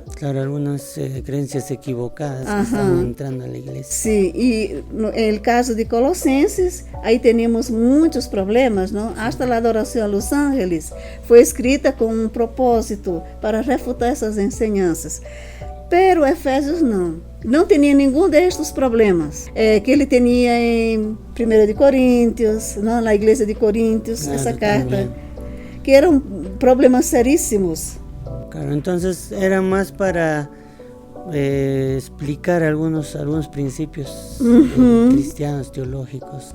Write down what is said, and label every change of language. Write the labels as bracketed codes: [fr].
[es] Claro, algunas creencias equivocadas que están entrando a la iglesia. Sí, y en el caso de Colosenses, ahí tenemos muchos problemas, ¿no? Hasta la adoración a los ángeles fue escrita con un propósito para refutar esas enseñanzas. [pt] Pero Efésios não tinha nenhum destes problemas que ele tinha em 1 de Coríntios, não, na igreja de Coríntios, essa carta, também. Que eram problemas seríssimos. [es] Claro, entonces era más para explicar algunos princípios cristianos, teológicos.